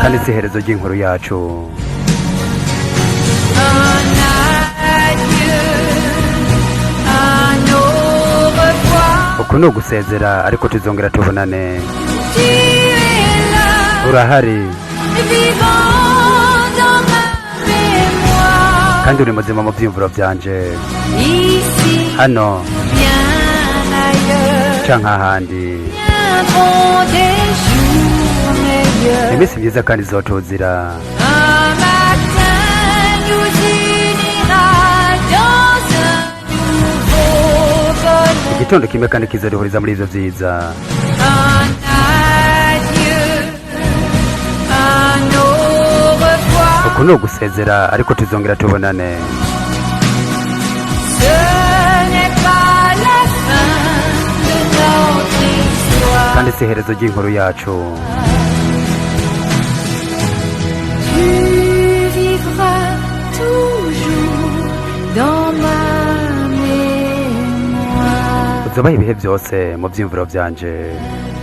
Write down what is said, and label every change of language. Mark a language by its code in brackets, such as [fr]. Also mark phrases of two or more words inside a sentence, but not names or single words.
[rn] kandi si iherezo ry'inkuru yacu [fr] Un adieu, un au revoir. [rn] uku ni ugusezera ariko tuzongera tubonane [fr] Tu es là, [rn] urahari [fr] vivant dans ma mémoire. [rn] kandi uri muzima mu vyiyumviro vyanje [fr] Ici, [rn] hano [fr] bien ailleurs, [rn] canke ahandi [fr] viendront des jours meilleurs. [rn] imisi myiza kandi izotuzira [fr] Un matin nous unira dans un nouveau bonheur. [rn] igitondo kimwe kandi kizoduhuriza muri ivyo vyiza [fr] Un adieu, un au revoir. [rn] uku ni ugusezera ariko tuzongera tubonane [fr] Ce n'est pas la fin de notre histoire. [rn] kandi si iherezo ry'inkuru yacu [fr] Tu vivras toujours dans ma mémoire. [rn] uzobaho ibihe vyose mu vyiyumviro vyanje